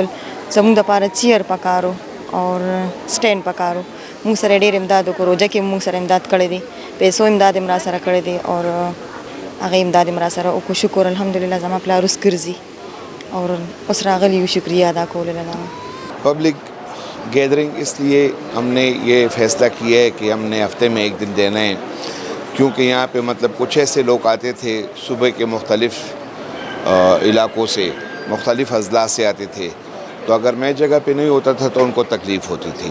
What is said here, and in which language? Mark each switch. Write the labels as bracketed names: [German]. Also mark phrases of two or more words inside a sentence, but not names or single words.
[Pashto] زموږ دپاره چیر پکارو او سټینډ پکارو. مونږ سره ډېر امداد وکړو، روژه کې مونږ سره امداد کړی دی، پیسو امداد یې را سره کړی دی او هغه امداد یې را سره وکړو. شکر الحمدلله زما پلار اوس ګرځي اور اوس راغلی یو، شکریہ ادا کولو له. [English] public gathering [Urdu] اس لیے ہم نے یہ فیصلہ کیا ہے کہ ہم نے ہفتے میں 1 دن دینا ہے، کیونکہ یہاں پہ مطلب کچھ ایسے لوگ آتے تھے صوبے کے مختلف علاقوں سے، مختلف اضلاع سے آتے تھے، تو اگر میں جگہ پہ نہیں ہوتا تھا تو ان کو تکلیف ہوتی تھی.